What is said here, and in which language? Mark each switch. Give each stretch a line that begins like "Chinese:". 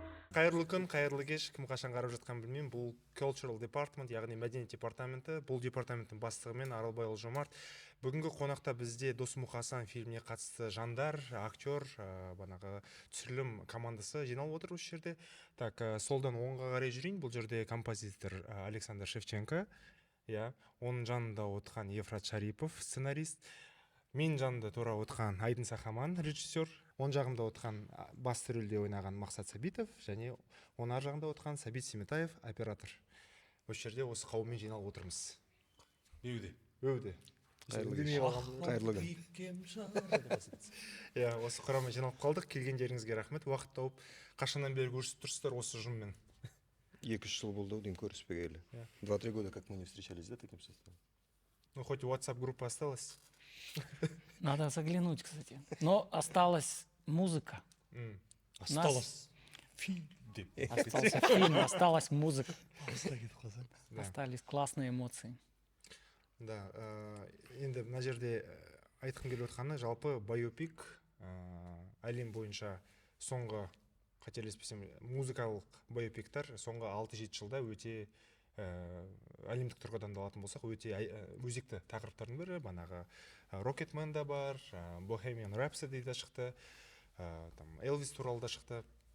Kazakh: Қайырлы күн, қайырлы кеш, кім қашан қарап жатқан білмеймін. Бұл Cultural Department, яғни мәдениет департаменті. Бұл департаменттің бастығымен Аралбай Жомарт. Бүгінгі қонақта бізде Дос Мұқасан фильміне қатысты жандар, актер, банағы түсірілім командасы жиналып отыр осы жерде. Так, солдан оңға қарай жүрейін. Бұл жерде композитор Александр Шевченко, оның жанында отырған Ефрат Шарипов, сценарист. Мен жанында тура отырған Айдын Сахаман, режиссер. Он жағымда отырған басты рөлде ойнаған Мақсат Сабитов, және он ар жағында отырған Сабит Семетаев, оператор. Осы жерде осы қауыммен жиналып отырмыз. Өуде. Қайырлы күн. Осы құраммен жиналып қалдық. Келгендеріңізге рахмет. Уақыт тауып, қашаннан бері көрісіп тұрсыздар осы ұжыммен? 2-3 жыл болды деймін көріспегелі.
Russian: 2-3 года как мы не встречались, да, таким составом? Ну, хоть WhatsApp-группа осталась. Надо заглянуть, кстати. Но осталась музыка. Осталось фильм. Остался фильм, осталась музыка. Остались классные эмоции.
Kazakh: Да, енді мына жерде айтқым келіп отырғаны, жалпы байопик әлем бойынша соңғы, қателеспесем, музыкалық байопиктар соңғы 6-7 жылда өте әлемдік тұрғыдан да алатын болсақ, өте өзекті тақырыптардың бірі. Банағы Rocketman да бар, Bohemian Rhapsody да шықты, Elvis туралы да шықты.